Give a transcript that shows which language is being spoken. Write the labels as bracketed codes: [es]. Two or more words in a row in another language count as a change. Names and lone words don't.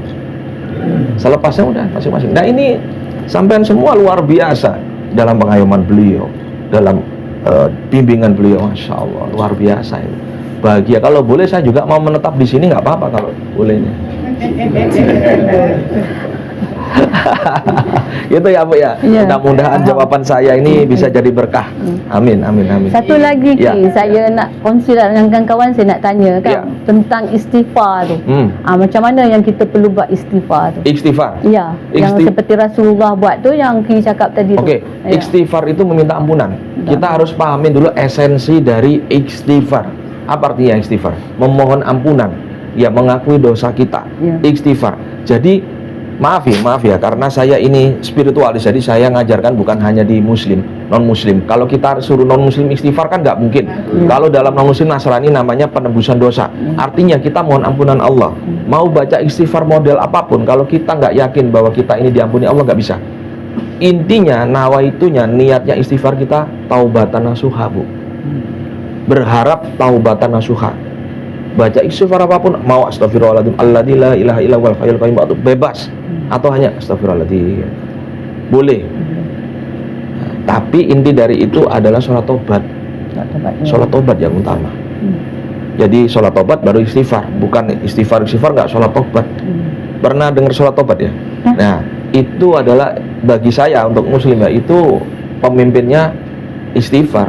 [id] Selepasnya udah masing-masing. Nah, ini sampean semua luar biasa dalam pengayoman beliau, dalam bimbingan beliau, [ar] ما شاء الله, [id] luar biasa itu. Bahagia. Kalau boleh saya juga mau menetap di sini, nggak apa-apa kalau bolehnya. Gitu ya, Bu ya. Mudah-mudahan jawaban saya ini bisa jadi berkah. Amin. [ms] Satu lagi saya nak kongsi dengan kawan-kawan, saya nak tanya kan tentang istighfar tu. Macam mana yang kita perlu buat istighfar tu? Istighfar. Ya, yang seperti Rasulullah buat tu, yang Ki cakap tadi tu. [id] Okey, istighfar itu meminta ampunan. Kita harus pahamin dulu esensi dari istighfar. Apa artinya istighfar? Memohon ampunan. Ya, mengakui dosa kita. Istighfar. Jadi maaf ya, karena saya ini spiritualis, jadi saya ngajarkan bukan hanya di muslim, non-muslim. Kalau kita suruh non-muslim istighfar kan nggak mungkin. Kalau dalam non-muslim Nasrani namanya penebusan dosa. Artinya kita mohon ampunan Allah. Mau baca istighfar model apapun, kalau kita nggak yakin bahwa kita ini diampuni Allah, nggak bisa. Intinya, nawaitunya, niatnya istighfar kita [ar] توبة نصوحا, [id] Bu. Berharap [ar] توبة نصوحا. [id] Baca istighfar apapun, mau [ar] أستغفر الله العظيم الذي لا إله إلا هو الحي القيوم, [id] itu bebas. Atau hanya astagfirullahaladzim, boleh. Tapi inti dari itu adalah sholat tobat. Sholat tobat yang utama. Jadi sholat tobat baru istighfar, bukan istighfar nggak sholat tobat. Pernah dengar sholat tobat ya? Nah, itu adalah bagi saya untuk muslim ya, itu pemimpinnya istighfar.